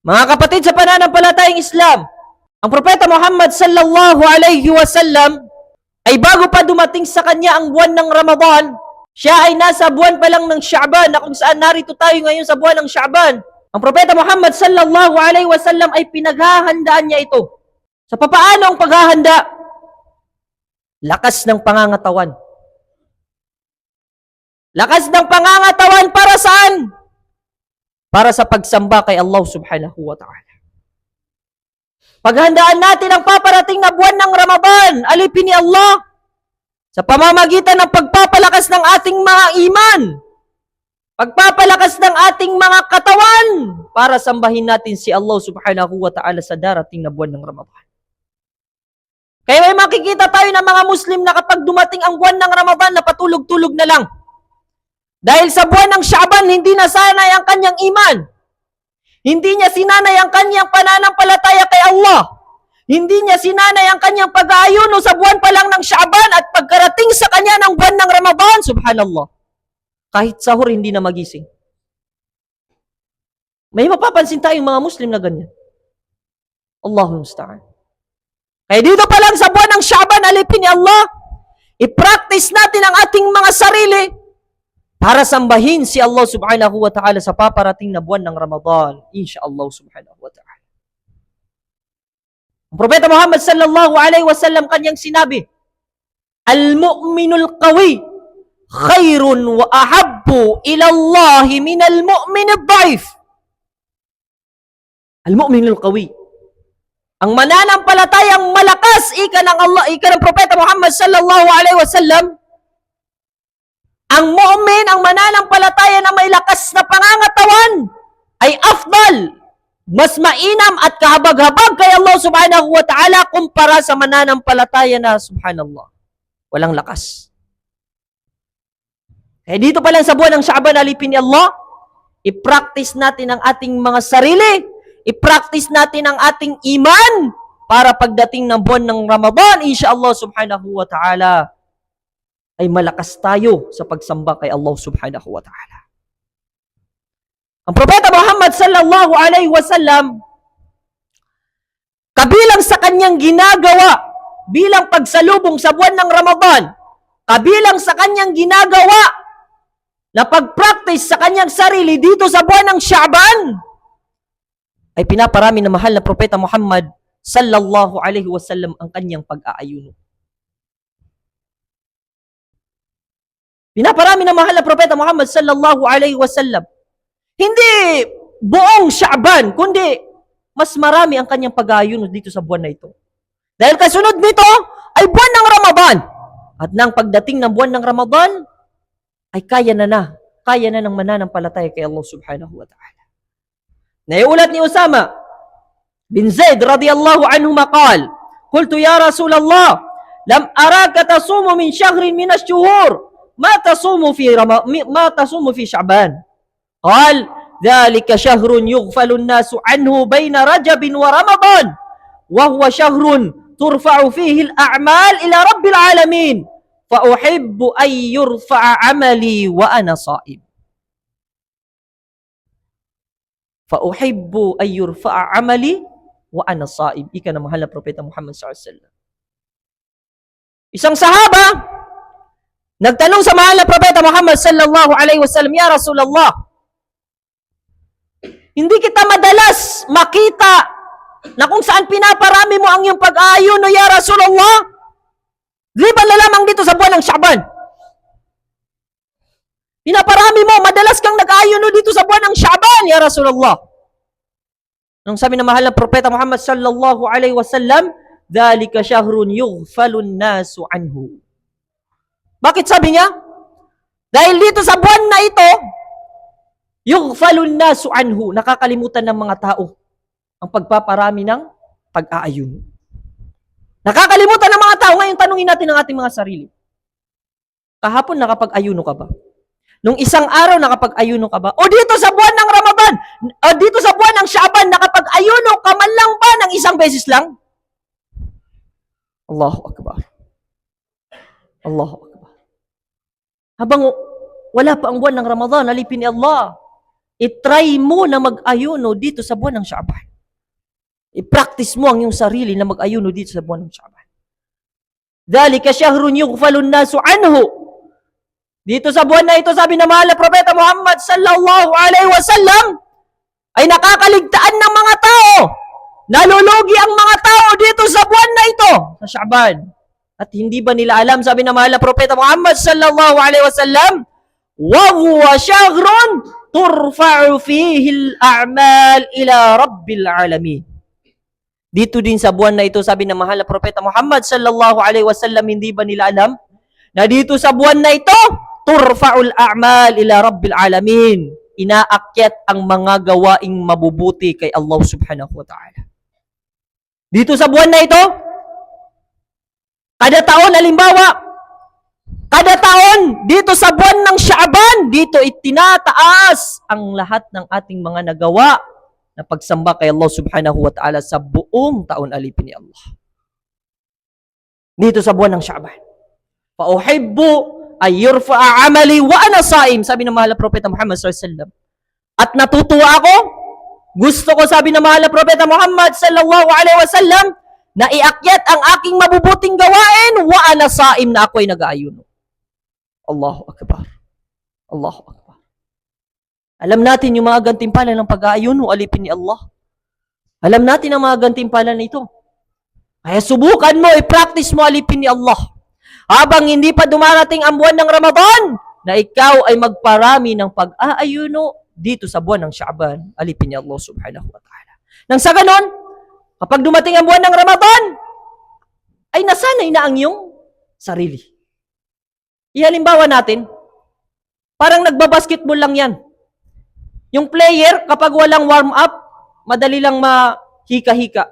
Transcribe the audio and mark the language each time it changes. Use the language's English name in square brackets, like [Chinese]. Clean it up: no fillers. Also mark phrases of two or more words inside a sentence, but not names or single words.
[Filipino] Mga kapatid sa pananampalatayang Islam, ang Propeta Muhammad [Arabic] صلى الله عليه وسلم [Filipino] ay bago pa dumating sa kanya ang buwan ng Ramadan, siya ay nasa buwan pa lang ng Sha'ban, na kung saan narito tayo ngayon sa buwan ng Sha'ban. Ang Propeta Muhammad [Arabic] صلى الله عليه وسلم [Filipino] ay pinaghahandaan niya ito. Sa papaano ang paghahanda? Lakas ng pangangatawan. Lakas ng pangangatawan para saan? Para sa pagsamba kay Allah [Arabic] سبحانه وتعالى. [Filipino] Paghandaan natin ang paparating na buwan ng Ramadan, alipin ni Allah, sa pamamagitan ng pagpapalakas ng ating mga iman, pagpapalakas ng ating mga katawan, para sambahin natin si Allah [Arabic] سبحانه وتعالى [Filipino] sa darating na buwan ng Ramadan. Kaya may makikita tayo ng mga Muslim na kapag dumating ang buwan ng Ramadan, na patulog-tulog na lang. Dahil sa buwan ng Sha'ban, hindi nasanay ang kanyang iman. Hindi niya sinanay ang kanyang pananampalataya kay Allah. Hindi niya sinanay ang kanyang pag-aayuno sa buwan pa lang ng Sha'ban, at pagkarating sa kanya ng buwan ng Ramadan, subhanallah, kahit sahur hindi na magising. May mapapansin tayong mga Muslim na ganyan. [Arabic] الله المستعان. [Filipino] Kaya dito pa lang sa buwan ng Sha'ban, alipin ni Allah, i-practice natin ang ating mga sarili para sambahin si Allah [Arabic] سبحانه وتعالى [Filipino] sa paparating na buwan ng Ramadan, [Arabic] إن شاء الله سبحانه وتعالى. [Filipino] Ang Propeta Muhammad [Arabic] صلى الله عليه وسلم [Filipino] kanyang sinabi, [Arabic] المؤمن القوي خير وأحب إلى الله من المؤمن الضعيف. المؤمن القوي, [Filipino] ang mananampalatayang malakas, ika ng Allah, ika ng Propeta Muhammad [Arabic] صلى الله عليه وسلم, [Filipino] ang mu'min, ang mananampalataya na may lakas na pangangatawan, ay afdal, mas mainam at kahabag-habag kay Allah [Arabic] سبحانه وتعالى [Filipino] kumpara sa mananampalataya na subhanallah, walang lakas. Kaya dito pa lang sa buwan ng Sha'ban, alipin ni Allah, i-practice natin ang ating mga sarili, i-practice natin ang ating iman, para pagdating ng buwan ng Ramadan, [Arabic] إن شاء الله سبحانه وتعالى, [Filipino] ay malakas tayo sa pagsamba kay Allah [Arabic] سبحانه وتعالى. [Filipino] Ang Propeta Muhammad [Arabic] صلى الله عليه وسلم, [Filipino] kabilang sa kanyang ginagawa bilang pagsalubong sa buwan ng Ramadan, kabilang sa kanyang ginagawa na pag-practice sa kanyang sarili dito sa buwan ng Sha'ban, ay pinaparami ng mahal na Propeta Muhammad [Arabic] صلى الله عليه وسلم [Filipino] ang kanyang pag-aayuno. Pinaparami ng mahal na Propeta Muhammad [Arabic] صلى الله عليه وسلم, [Filipino] hindi buong Sha'ban, kundi mas marami ang kanyang pag-aayuno dito sa buwan na ito. Dahil kasunod nito ay buwan ng Ramadan. At nang pagdating ng buwan ng Ramadan, ay kaya na ng mananampalataya kay Allah [Arabic] سبحانه وتعالى. [Filipino] Naiulat ni [Arabic] Usama bin Zaid رضي الله عنه قال، قلت يا رسول الله، لم أراك تصوم من شهر من الشهور, ما تصوم في شعبان قال ذلك شهر يغفل الناس عنه بين رجب ورمضان وهو شهر ترفع فيه الأعمال إلى رب العالمين فأحب أن يرفع عملي وأنا صائم فأحب أن يرفع عملي وأنا صائم. [Filipino] Ika na mahal na Propeta Muhammad [Arabic] صلى الله عليه وسلم. [Filipino] Isang sahaba nagtanong sa mahal na Propeta Muhammad [Arabic] صلى الله عليه وسلم, يا رسول الله, [Filipino] hindi kita madalas makita na kung saan pinaparami mo ang iyong pag-aayuno, [Arabic] يا رسول الله, [Filipino] liban na lamang dito sa buwan ng Sha'ban. Pinaparami mo, madalas kang nag-aayuno dito sa buwan ng Sha'ban, [Arabic] يا رسول الله. [Filipino] Nung sabi ng mahal na Propeta Muhammad [Arabic] صلى الله عليه وسلم, ذلك شهر يغفل الناس عنه. [Filipino] Bakit sabi niya? Dahil dito sa buwan na ito, [Arabic] يغفل الناس عنه, [Filipino] nakakalimutan ng mga tao ang pagpaparami ng pag-aayuno. Nakakalimutan ng mga tao. Ngayon, tanungin natin ang ating mga sarili. Kahapon, nakapag-ayuno ka ba? Nung isang araw, nakapag-ayuno ka ba? O dito sa buwan ng Ramadan, o dito sa buwan ng Sha'ban, nakapag-ayuno ka man lang ba ng isang beses lang? [Arabic] الله أكبر. الله أكبر. [Filipino] Habang wala pa ang buwan ng Ramadan, alipin ni Allah, I-try mo na mag-ayuno dito sa buwan ng Sha'ban. I-practice mo ang iyong sarili na mag-ayuno dito sa buwan ng Sha'ban. [Arabic] ذلك شهر يغفل الناس عنه. [Filipino] Dito sa buwan na ito, sabi na mahal na Propeta Muhammad [Arabic] صلى الله عليه وسلم, [Filipino] ay nakakaligtaan ng mga tao. Nalulugi ang mga tao dito sa buwan na ito, sa Sha'ban. At hindi ba nila alam, sabi na mahal na Propeta Muhammad [Arabic] صلى الله عليه وسلم, وهو شهر ترفع فيه الأعمال إلى رب العالمين. [Filipino] Dito din sa buwan na ito, sabi na mahal na Propeta Muhammad [Arabic] صلى الله عليه وسلم, [Filipino] hindi ba nila alam na dito sa buwan na ito, [Arabic] ترفع الأعمال إلى رب العالمين. [Filipino] Inaakyat ang mga gawaing mabubuti kay Allah [Arabic] سبحانه وتعالى. [Filipino] Dito sa buwan na ito, kada taon, halimbawa, kada taon, dito sa buwan ng Sha'ban, dito itinataas ang lahat ng ating mga nagawa na pagsamba kay Allah [Arabic] سبحانه وتعالى [Filipino] sa buong taon alipin ni Allah. Dito sa buwan ng Sha'ban. [Arabic] فأحب أن يرفع عملي وأنا صائم, [Filipino] sabi ng mahal na Propeta Muhammad [Arabic] صلى الله عليه وسلم. [Filipino] At natutuwa ako, gusto ko, sabi ng mahal na Propeta Muhammad [Arabic] صلى الله عليه وسلم, [Filipino] na iakyat ang aking mabubuting gawain [Arabic] وأنا صائم, [Filipino] na ako'y nag-aayuno. [Arabic] الله أكبر. الله أكبر. [Filipino] Alam natin yung mga gantimpala ng pag-aayuno alipin ni Allah. Alam natin ang mga gantimpala nito. Kaya subukan mo, i-practice mo alipin ni Allah. Habang hindi pa dumarating ang buwan ng Ramadan, na ikaw ay magparami ng pag-aayuno dito sa buwan ng Sha'ban, alipin ni Allah [Arabic] سبحانه وتعالى. [Filipino] Nang sa ganon, kapag dumating ang buwan ng Ramadan, ay nasanay na ang iyong sarili. Ihalimbawa natin, parang nagbabasketball lang yan. Yung player, kapag walang warm-up, madali lang mahika-hika.